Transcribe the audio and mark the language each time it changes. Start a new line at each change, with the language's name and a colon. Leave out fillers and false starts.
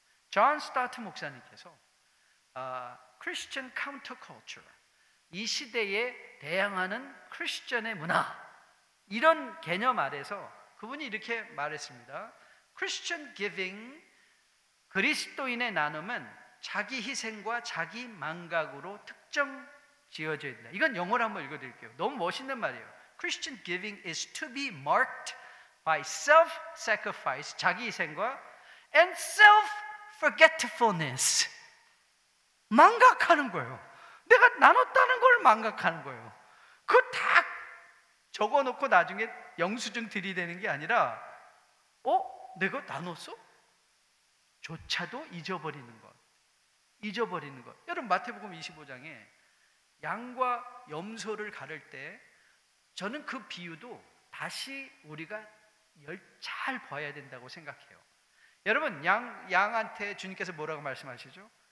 Korean: 존 스타트 목사님께서 Christian counterculture, 이 시대에 대항하는 크리스천의 문화, 이런 개념 아래서 그분이 이렇게 말했습니다. Christian giving, 그리스도인의 나눔은 자기 희생과 자기 망각으로 특정 지어져 있다. 이건 영어로 한번 읽어드릴게요. 너무 멋있는 말이에요.
English: Christian giving is to be marked by self-sacrifice,
Korean: 자기 희생과
English: and self-forgetfulness,
Korean: 망각하는 거예요. 내가 나눴다는 걸 망각하는 거예요. 그거 다 적어놓고 나중에 영수증 들이대는 게 아니라 내가 나눴어? 조차도 잊어버리는 것. 여러분 마태복음 25장에 양과 염소를 가를 때 저는 그 비유도 다시 우리가 잘 봐야 된다고 생각해요. 여러분 양한테 주님께서 뭐라고 말씀하시죠?